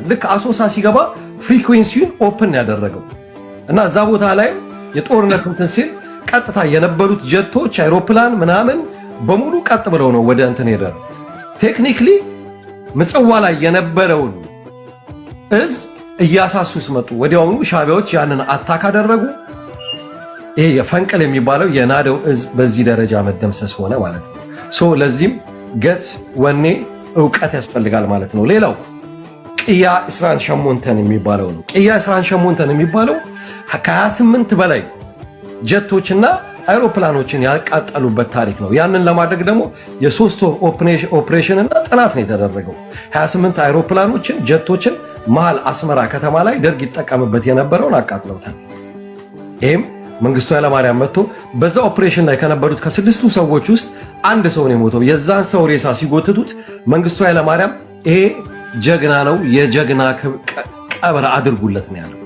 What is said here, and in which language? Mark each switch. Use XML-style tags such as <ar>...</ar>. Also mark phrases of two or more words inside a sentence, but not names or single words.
<am>ልክ አሶሳ ሲገባ ፍሪኩዌንሲውን ኦፕን ያደረገው እና እዛ ቦታ ላይ የጦርነት እንትን ሲል ቀጥታ የነበሩት ጀቶች አይሮፕላን ምናምን በሙሉ ቀጥ ብለው ነው ወደ እንትን ሄደው ቴክኒክሊ ምጽዋ ላይ የነበረውን እዝ እያሳሱስ መጡ ወዲያውኑ ሻዕቢያዎች ያንን አታክ አደረጉ ይሄ የፈንቅል የሚባለው የናደው እዝ በዚህ ደረጃ መደምሰስ ሆነ ማለት ነው ሶ ለዚህም ገት ወኔ ዕውቀት ያስፈልጋል ማለት ነው ሌላው ቅያ እስራን ሸሞንተን የሚባለው ነው ቅያ እስራን ሸሞንተን የሚባለው ከ28 በላይ ጀቶችና አይሮፕላኖችን ያቃጠሉበት ታሪክ ነው ያንን ለማድረግ ደግሞ የ3 ወር ኦፕሬሽን እና ጥናት ነው የተደረገው 28 አይሮፕላኖችን ጀቶችን መሃል አስመራ ከተማ ላይ ደርግ ይጠቀምበት የነበረውን አቃጥለውታል። ይሄም መንግስቱ ኃይለማርያም መጥቶ በዛ ኦፕሬሽን ላይ ከነበሩት ከስድስቱ ሰዎች ውስጥ አንድ ሰው ነው የሞተው። የዛን ሰው ሬሳ ሲጎትቱት መንግስቱ ኃይለማርያም ይሄ ጀግና ነው፣ የጀግና ቀብር አድርጉለት ነው ያለው።</am>